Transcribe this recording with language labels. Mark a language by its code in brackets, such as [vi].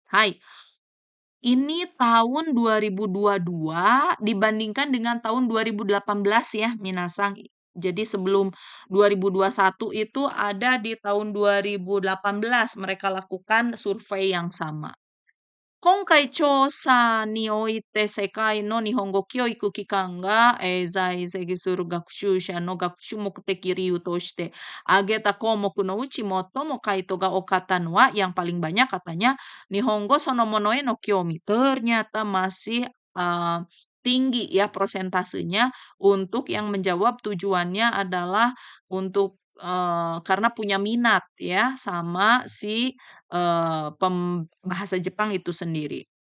[id] Hai, ini tahun 2022 dibandingkan dengan tahun 2018 ya, minasang. Jadi sebelum 2021 itu ada di tahun 2018 mereka lakukan survei yang sama. [ja] 今回調査において世界の日本語教育機関が、在籍する学習者の学習目的理由として挙げた項目のうち最も回答が多かったのは、 [id] yang paling banyak katanya [ja] Nihongo sono mono e no kyomi. [id] Ternyata masih tinggi ya prosentasenya untuk yang menjawab tujuannya adalah untuk karena punya minat ya sama si bahasa Jepang itu sendiri.